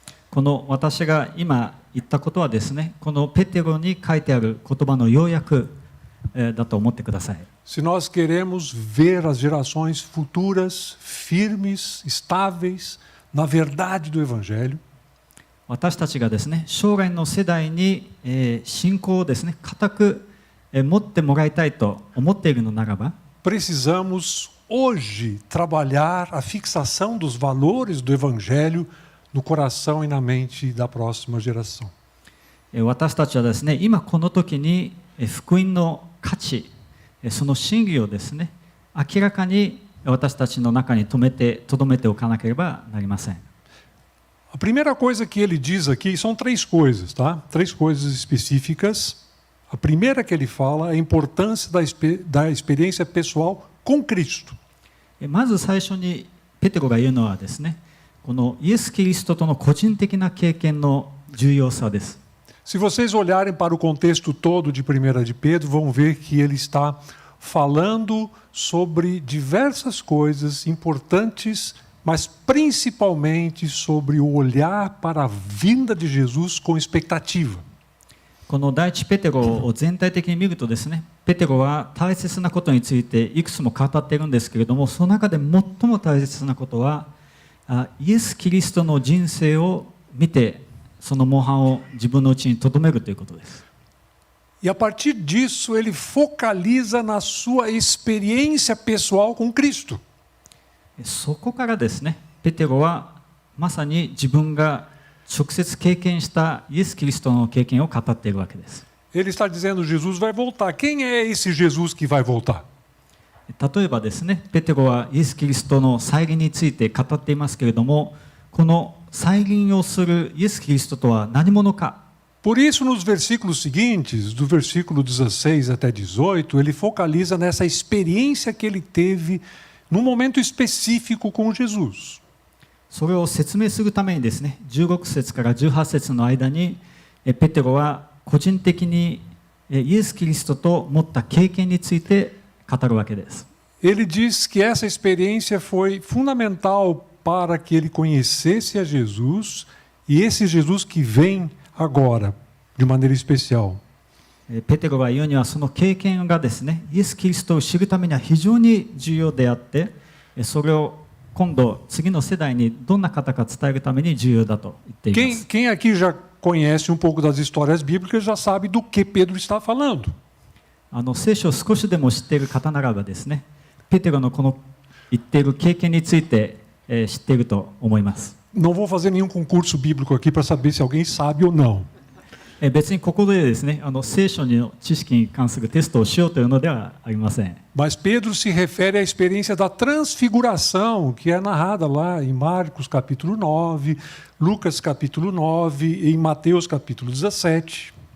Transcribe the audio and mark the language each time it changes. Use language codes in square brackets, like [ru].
[ja] この私が今言ったことはですね、このペテロに書いてある言葉の要約だと思ってください。 [pt] Se nós queremos ver as gerações futuras firmes, estáveis, na verdade do Evangelho, [ja] 私たちがですね、将来の世代に信仰をですね、固く持ってもらいたいと思っているのならば、 [pt] precisamos hoje trabalhar a fixação dos valores do Evangelho no coração e na mente da próxima geração. [ja] 私たちはですね、今この時に福音の価値、その真理をですね、明らかに私たちの中に留めておかなければなりません。 [pt] A primeira coisa que ele diz aqui são três coisas, tá? Três coisas específicas. A primeira que ele fala é a importância da experiência pessoal com Cristo. [ja] まず最初にペテロが言うのはですね、このイエス・キリストとの個人的な経験の重要さです。 [pt] Se vocês olharem para o contexto todo de 1 de Pedro, vão ver que ele está falando sobre diversas coisas importantes, mas principalmente sobre o olhar para a vinda de Jesus com expectativa. [ja] この第一ペテロを全体的に見るとですね、ペテロは大切なことについていくつも語っているんですけれども、その中で最も大切なことはイエス・キリストの人生を見て、その模範を自分のうちに留めるということです。 [pt] E a partir disso ele focaliza na sua experiência pessoal com Cristo. [ja] そこからですね、ペテロはまさに自分が直接経験したイエス・キリストの経験を語っているわけです。 [pt] Ele está dizendo Jesus vai voltar. Quem é esse Jesus que vai voltar? [ja] 例えばですね、ペテロはイエス・キリストの再臨について語っていますけれども、この再臨をするイエス・キリストとは何者か。 [pt] Por isso, nos versículos seguintes, do versículo 16 até 18, ele focaliza nessa experiência que ele teve num momento específico com Jesus. [ja] それを説明するためにですね、16節から18節の間にペテロは個人的にイエス・キリストと持った経験について語るわけです。 [pt] Ele diz que essa experiência foi fundamental para que ele conhecesse a Jesus e esse Jesus que vem agora, de maneira especial. [ja] ペテロが言うにはその経験がですね、イエス・キリストを知るためには非常に重要であって、それを今度次の世代にどんな方か伝えるために重要だと言っています。 [pt] Quem aqui já conhece um pouco das histórias bíblicas já sabe do que Pedro está falando. [ja] 聖書を少しでも知っている方ならばですね、ペテロのこの言っている経験について知っていると思います。 [pt] Não vou fazer nenhum concurso bíblico aqui para saber se alguém sabe ou não. [ja] 別にここでですね、聖書の知識に関するテストをしようというのではありません。 [pt] Mas Pedro se refere à experiência da transfiguração, que é narrada lá em Marcos capítulo 9, Lucas capítulo 9 e em Mateus capítulo 17.